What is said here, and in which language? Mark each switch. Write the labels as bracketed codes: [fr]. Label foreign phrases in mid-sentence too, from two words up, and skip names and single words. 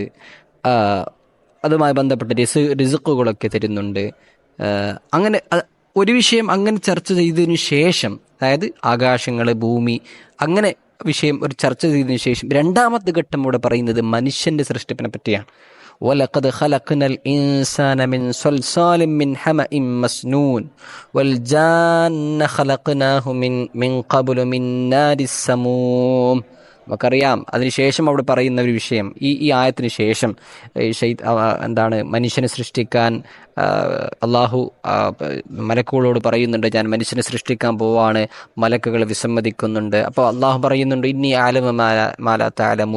[ml] അതുമായി ബന്ധപ്പെട്ട റിസ്ക്കുകളൊക്കെ തരുന്നുണ്ട്. അങ്ങനെ ഒരു വിഷയം അങ്ങനെ ചർച്ച ചെയ്തതിനു ശേഷം, അതായത് ആകാശങ്ങൾ, ഭൂമി, അങ്ങനെ വിഷയം ഒരു ചർച്ച ചെയ്തതിനു ശേഷം രണ്ടാമത്തെ ഘട്ടം ഇവിടെ പറയുന്നത് മനുഷ്യന്റെ സൃഷ്ടിപ്പിനെ പറ്റിയാണ്. [ar] وَلَقَدْ خَلَقْنَا الْإِنسَانَ مِنْ صَلْصَالٍ مِنْ حَمَإٍ مَسْنُونٍ وَالْجَانَّ خَلَقْنَاهُ مِنْ قَبْلُ مِنْ نَارِ السَّمُومِ. [ml] നമുക്കറിയാം അതിനുശേഷം അവിടെ പറയുന്ന ഒരു വിഷയം, ഈ ആയത്തിന് ശേഷം എന്താണ് മനുഷ്യനെ സൃഷ്ടിക്കാൻ അള്ളാഹു മലക്കുകളോട് പറയുന്നുണ്ട്, ഞാൻ മനുഷ്യനെ സൃഷ്ടിക്കാൻ പോവാണ്. മലക്കുകൾ വിസമ്മതിക്കുന്നുണ്ട്. അപ്പോൾ അള്ളാഹു പറയുന്നുണ്ട്, [ar] إني أعلم ما لا تعلمون.